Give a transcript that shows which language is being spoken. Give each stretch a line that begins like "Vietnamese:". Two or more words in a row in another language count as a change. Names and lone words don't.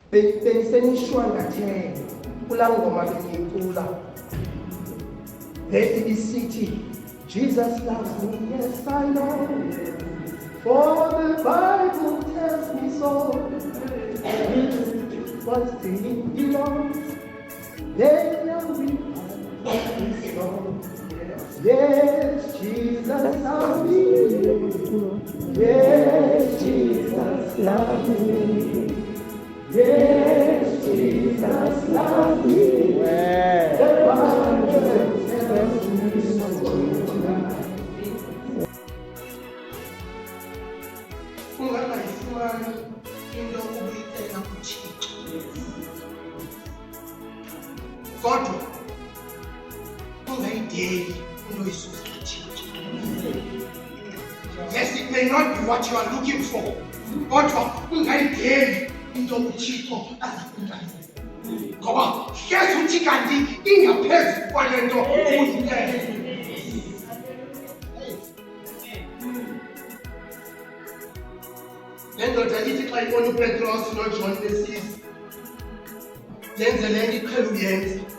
Xhosa: bengisenishwangathele kulaa ngoma bengiyicula isithi
English: Jesus loves me, yes I know, for the Bible tells me so. But to him belongs, they will be his song. Yes, Jesus loves me. Yes, Jesus loves me. Yes, Jesus loves me. The Bible tells me so.
Xhosa: Ungangayifumani into ubuyicela kuThixo. Kodwa ungayideli into isusa kuThixo. Yes, it may not be what you are looking for. Kodwa ungayideli into uThixo azakunika. Ngoba hlezi uthi kanti ingaphezulu kwalento ubuyicela. Lendoda ithi xa ibona uPetros noJohn besiza yenze le nto iqhele uyenza.